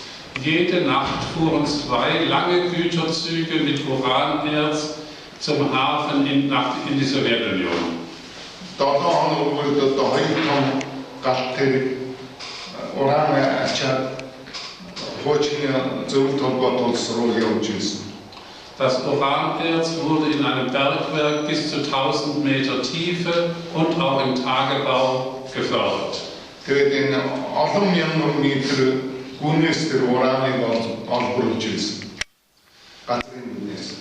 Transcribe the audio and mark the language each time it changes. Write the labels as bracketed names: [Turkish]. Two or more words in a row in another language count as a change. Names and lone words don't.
[German] Jede Nacht fuhren 2 lange Güterzüge mit Uranerz zum Hafen in die Sowjetunion. [Mongolian] Долоон өгөөд одоо 2 том галт тэр уран ачаад хуучин зөвлөлт холбоот улс руу явж ирсэн. [German] Das Uranerz wurde in einem Bergwerk bis zu 1000 Meter Tiefe und auch im Tagebau gefördert. [Mongolian] Тэгээд энэ олон мянган метр гүнээс тэр ураныг олборлож ирсэн. Газрын гүнээс.